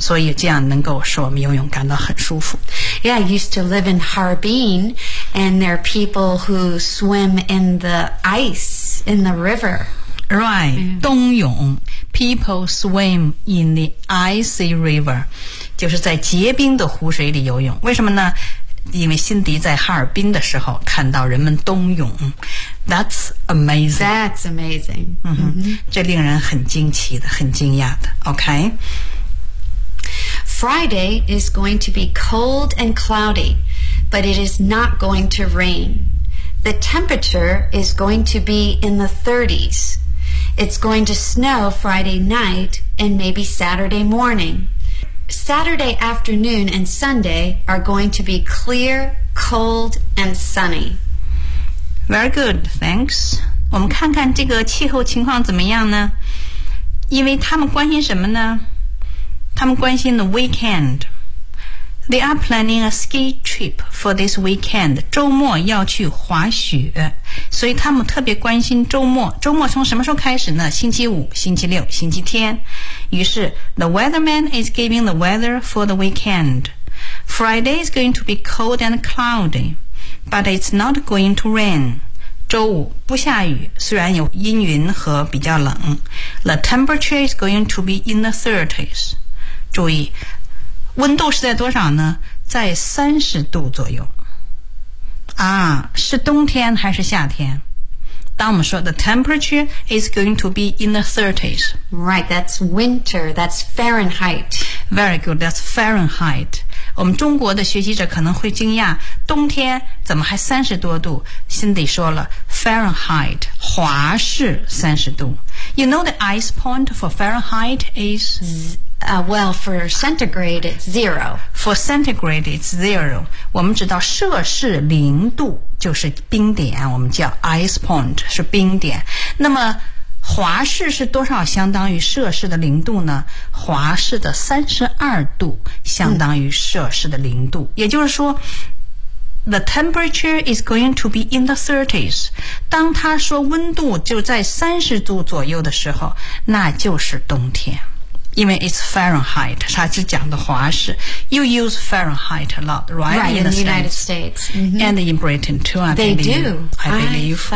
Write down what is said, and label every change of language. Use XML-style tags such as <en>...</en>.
<zh>所以这样能够使我们游泳感到很舒服</zh> <en>Yeah, I used to live in HarbinAnd there are people who swim in the ice, in the river. Right,、mm-hmm. 冬泳 people swim in the icy river.</en> <zh>就是在结冰的湖水里游泳。为什么呢？因为辛迪在哈尔滨的时候看到人们冬泳。</zh> <en>That's amazing. That's amazing.、</en> <zh>嗯、这令人很惊奇的，很惊讶的。</zh> <en>Okay. Friday is going to be cold and cloudy. But it is not going to rain. The temperature is going to be in the 30s. It's going to snow Friday night and maybe Saturday morning. Saturday afternoon and Sunday are going to be clear, cold, and sunny. Very good, thanks.</en> <zh>我们看看这个气候情况怎么样呢？因为他们关心什么呢？他们关心</zh> <en>the weekend. They are planning a ski trip for this weekend.</en> <zh>周末要去滑雪，所以他们特别关心周末。周末从什么时候开始呢？星期五、星期六、星期天。于是</zh> <en>，the weatherman is giving the weather for the weekend. Friday is going to be cold and cloudy, but it's not going to rain.</en> <zh>周五不下雨，虽然有阴云和比较冷。</zh> <en>The temperature is going to be in the 30s.</en> <zh>注意。温度是在多少呢？在30度左右。啊，是冬天还是夏天？当我们说</zh> <en>the temperature is going to be in the 30s. Right, that's winter, that's Fahrenheit. Very good, that's Fahrenheit.</en> <zh>我们中国的学习者可能会惊讶，冬天怎么还30多度？ Cindy说了 Fahrenheit, 华氏30度。</zh> <en>You know the ice point for Fahrenheit is... Well, for centigrade, it's zero. For centigrade, it's zero.</en> <zh>我们知道摄氏零度就是冰点，我们叫 ice point, 是冰点。那么华氏是多少相当于摄氏的零度呢？华氏的32度相当于摄氏的零度。也就是说</zh> <en>the temperature is going to be in the 30s.</en> <zh>当他说温度就在30度左右的时候，那就是冬天。因为</zh> <en>it's Fahrenheit,</en> <zh>它是讲的华氏。</zh> <en>You use Fahrenheit a lot, right? Right, in the United States. Mm-hmm. And in Britain too, I believe.</en>